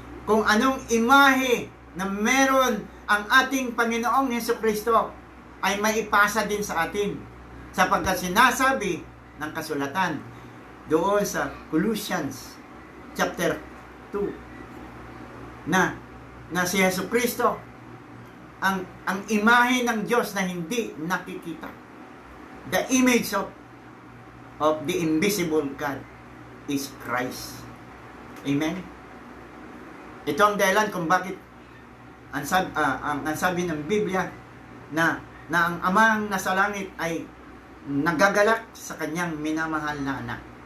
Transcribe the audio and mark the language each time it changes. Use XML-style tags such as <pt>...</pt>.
<tl>Kung anong imahe na meron ang ating Panginoong Hesukristo ay maipasa din sa atin. Sapagkat sinasabi ng kasulatan doon sa Colossians chapter 2 na si Hesukristo ang imahe ng Diyos na hindi nakikita.</tl> <en>The image of the invisible God is Christ. Amen?</en> <tl>Ito ang dahilan kung bakit ang sabi ng Biblia na ang Amang nasa langit ay nagagalak sa kanyang minamahal na anak.</tl>